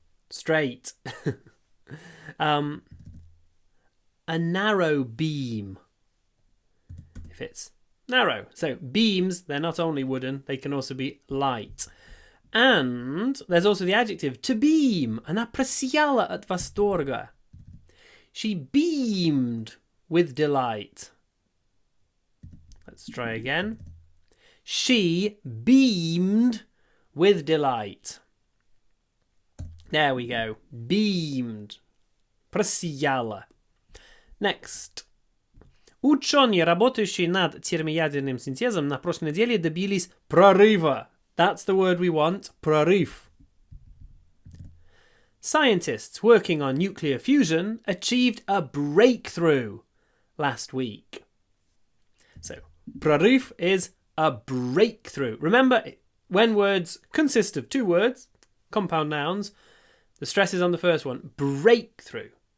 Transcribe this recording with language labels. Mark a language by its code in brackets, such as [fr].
[en] Straight. A narrow beam. If it's narrow. So beams, they're not only wooden, they can also be light. And there's also the adjective to beam. [ru] Она просияла от восторга. [en] She beamed with delight. Let's try again. She beamed with delight. There we go. Beamed. [ru] Просияла. [en] Next. [ru] Ученые, работающие над термоядерным синтезом, на прошлой неделе добились прорыва. [en] That's the word we want. [ru] Прорыв. [en] Scientists working on nuclear fusion achieved a breakthrough last week. So, [ru] прорыв [en] is a breakthrough. Remember, when words consist of two words, compound nouns, the stress is on the first one. Breakthrough.